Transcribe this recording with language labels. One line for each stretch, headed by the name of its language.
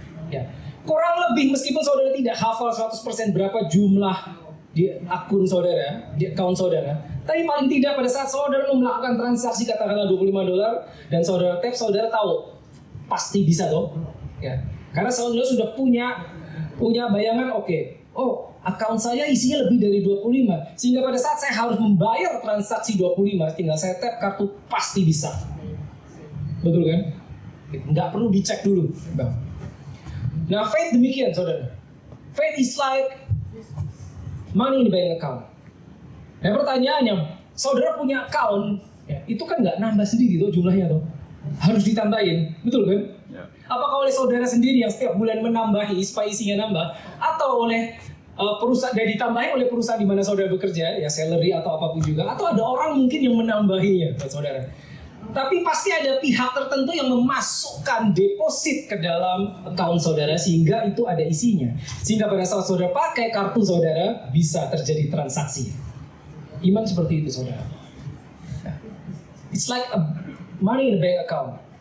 Indonesian: Ya, kurang lebih meskipun saudara tidak hafal 100% berapa jumlah di akun saudara, di account saudara, tapi paling tidak pada saat saudara mau melakukan transaksi katakanlah $25 dan saudara tap, saudara tahu pasti bisa toh, ya, karena saudara sudah punya bayangan, oke. Oh, account saya isinya lebih dari 25, sehingga pada saat saya harus membayar transaksi 25, tinggal saya tap kartu pasti bisa, betul kan? Nggak perlu dicek dulu. Nah, faith demikian, saudara.
English: Faith is like money in the bank account.
Indonesian: Nah, pertanyaannya, saudara punya account, ya, itu kan nggak nambah sendiri tuh jumlahnya tuh, harus ditambahin, betul kan? Ya. Apakah oleh saudara sendiri yang setiap bulan menambahi supaya isinya nambah, atau oleh perusahaan dan ditambahin oleh perusahaan di mana saudara bekerja, ya salary atau apapun juga, atau ada orang mungkin yang menambahinya buat saudara. Tapi pasti ada pihak tertentu yang memasukkan deposit ke dalam account saudara sehingga itu ada isinya. Sehingga pada saat saudara pakai kartu saudara bisa terjadi transaksi. Iman seperti itu, saudara.
English: It's like a money in a bank account.